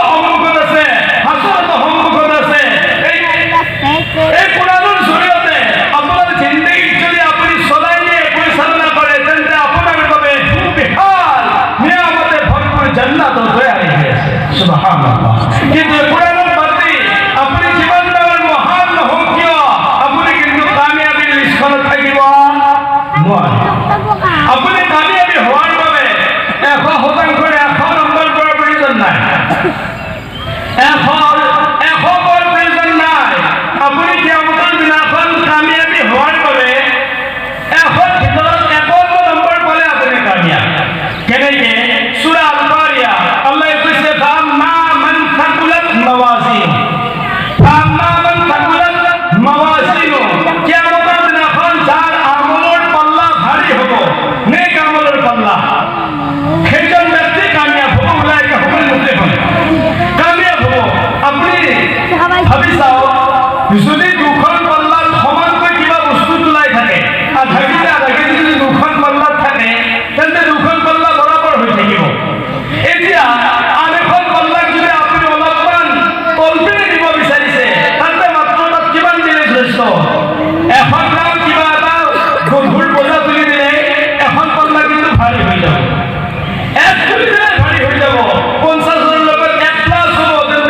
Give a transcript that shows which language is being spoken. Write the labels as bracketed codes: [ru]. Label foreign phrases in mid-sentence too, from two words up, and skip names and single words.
[as] সন্মুখত আছে হাছৰতো সন্মুখত আছে এই কোৰাণৰ জৰিয়তে আপোনাৰ জিন্দগীত যদি আপুনি চলাই নিয়ে পৰিচালনা কৰে তেন্তে আপোনাৰ বাবে বিশাল নিয়ামতে ভৰপূৰ জান্নাত তৈয়াৰ হৈ আছে সুবহানাল্লাহ কিন্তু কোৰাণৰ বাতি আপুনি যিমান ডাঙৰ মহান নহওক কিয় আপুনি কিন্তু কামিয়াবীৰ লিষ্টখনত থাকিব নোৱাৰে আপুনি কামিয়াবী হোৱাৰ বাবে 100% 100 নম্বৰ কৰাৰ প্ৰয়োজন নাই 100 বৰ প্ৰয়োজন নাই আপুনি কিয়ামতৰ দিনাখন কামিয়াবী হোৱাৰ বাবে 100 ভিতৰত 1 নম্বৰ পালে আপুনি কামিয়াব কেনেকে সূৰা আল-কাৰিয়া আল্লাহে কৈছে [ar] فأما من ثقلت موازين [as] কিয়ামতৰ দিনাখন যাৰ আমলৰ পাল্লা ভাৰী হ'ব নেক আমলৰ পাল্লা সেইজন ব্যক্তি কামিয়াব হ'ব [ar] أولئك هم المفلحون [as] কামিয়াব হ'ব আপুনি ভাবি চাওক যদি দুখন পাল্লাত সমানকৈ কিবা বস্তু তোলাই থাকে আধা কেজি যদি দুখন পাল্লাত থাকে তেন্তে দুখন পাল্লা বৰাবৰ হৈ থাকিব এতিয়া আন এখন পাল্লাক যদি আপুনি অলপমান তলপিনে দিব বিচাৰিছে তাতে মাত্ৰ তাত কিমান দিলে যথেষ্ট 100 গ্ৰাম কিবা এটা গধুৰ বোজা তুলি দিলে এখন পাল্লা কিন্তু ভাৰী হৈ যাব 1 তুলি দিলে ভাৰী হৈ যাব 50ৰ লগত 1 প্লাছ হ'ব তেন্তে